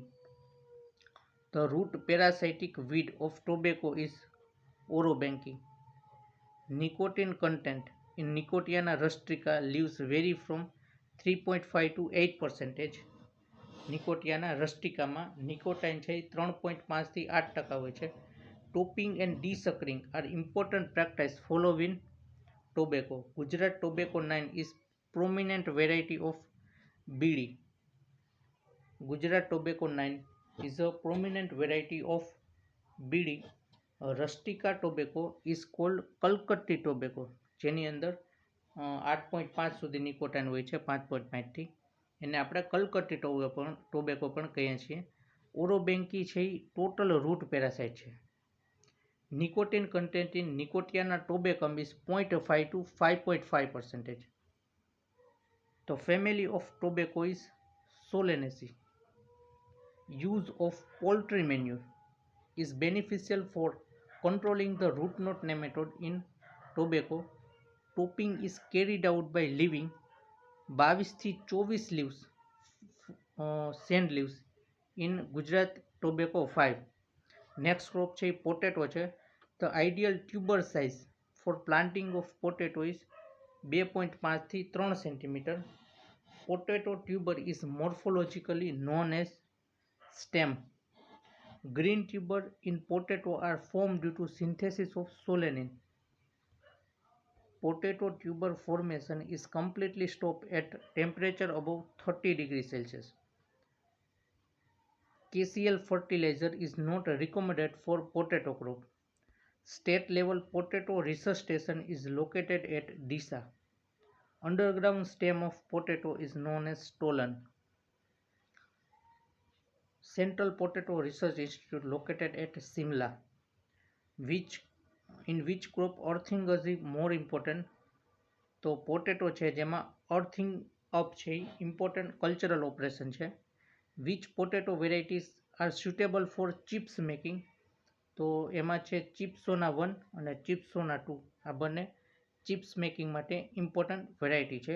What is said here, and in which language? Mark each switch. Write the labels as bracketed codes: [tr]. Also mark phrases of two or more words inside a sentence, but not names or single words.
[en] The root parasitic weed of tobacco is Orobanche. Nicotine content in Nicotiana rustica leaves vary from 3.5 to 8%. [gu] Nicotiana rusticama nicotine છે 3.5 થી 8% હોય છે. [en] Topping and desuckering are important practice followed in tobacco. Gujarat tobacco 9 is prominent variety of BD. Gujarat tobacco 9 is a prominent variety of BD. Rustica tobacco is called Calcutta tobacco [gu] જેની અંદર 8.5 સુધી નિકોટાઇન હોય છે 5.5 થી. એને આપણે કલકત્તી ટોબેકો પણ કહીએ છીએ. ઓરોબેન્કી છે એ [en] total root parasite [gu] છે. [en] nicotine content in Nicotiana tabacum is 0.5 to 5.5%. The family of tobacco is Solanaceae. Use of poultry manure is beneficial for controlling the root knot nematode in tobacco. Topping is carried out by leaving 22 થી 24 leaves, sand leaves in Gujarat tobacco 5. next crop [gu] છે એ પોટેટો છે. [en] the ideal tuber size for planting of potato is 2.5 થી 3 centimeter. potato tuber is morphologically known as stem. Green tuber in potato are formed due to synthesis of solanine. Potato tuber formation is completely stopped at temperature above 30 degrees Celsius. KCl fertilizer is not recommended for potato crop. State level potato research station is located at Disa. Underground stem of potato is known as stolon. Central Potato Research Institute located at Simla. In which crop earthing is more important? [gu] તો પોટેટો છે જેમાં [en] earthing up [gu] છે એ [en] important cultural operation [gu] છે. [en] which potato varieties are suitable for chips making? [gu] તો એમાં છે ચિપ્સોના 1 અને ચિપ્સોના 2. આ બંને [en] chips making [gu] માટે [en] important variety [gu] છે.